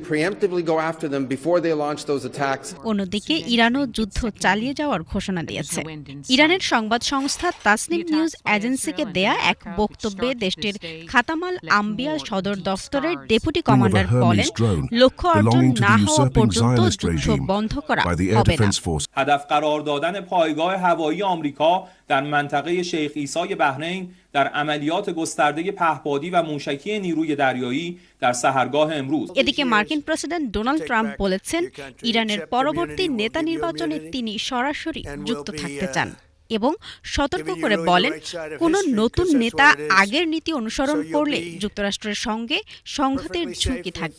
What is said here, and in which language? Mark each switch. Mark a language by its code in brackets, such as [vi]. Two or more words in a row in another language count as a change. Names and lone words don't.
[bn] অন্যদিকে ইরানও যুদ্ধ চালিয়ে যাওয়ার ঘোষণা দিয়েছে। ইরানের সংবাদ সংস্থা তাসনিম নিউজ এজেন্সিকে দেয়া এক বক্তব্যে দেশটির খাতামাল আম্বিয়া সদর দফতরের ডেপুটি কমান্ডার বলেন, লক্ষ্য অর্জন না হওয়া পর্যন্ত যুদ্ধ বন্ধ করা হবে না। [fa] هدف قرار دادن پایگاه هوایی آمریکا در منطقه شیخ عیسی بحرین در عملیات گسترده پهپادی و موشکی نیروی دریایی در سحرگاه امروز। [bn] এদিকে মার্কিন প্রেসিডেন্ট ডোনাল্ড ট্রাম্প বলেছেন ইরানের পরবর্তী নেতা নির্বাচনে তিনি সরাসরি যুক্ত থাকতে চান এবং সতর্ক করে বলেন কোন নতুন নেতা আগের নীতি অনুসরণ করলে যুক্তরাষ্ট্রের সঙ্গে সংঘাতের ঝুঁকি থাকবে।